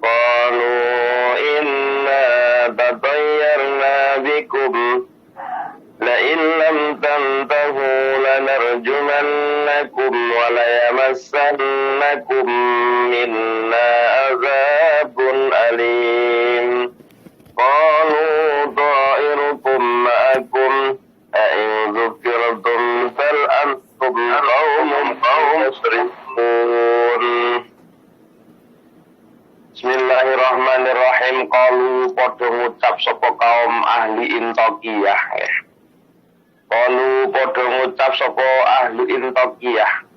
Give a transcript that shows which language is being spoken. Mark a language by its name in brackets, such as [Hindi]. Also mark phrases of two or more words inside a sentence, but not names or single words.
[Arabic] قالوا إنا تطيرنا بكم لئن لم تنتهوا لنرجمنكم وليمسنكم منا عذاب أليم. قالوا طائركم معكم أئن ذكرتم بل أنتم قوم مسرفون. بسم الله الرحمن الرحيم. [Javanese] Qalu padha ngucap sapa kaum ahli Intaqiyah. Qalu padha ngucap sapa ahli Intaqiyah.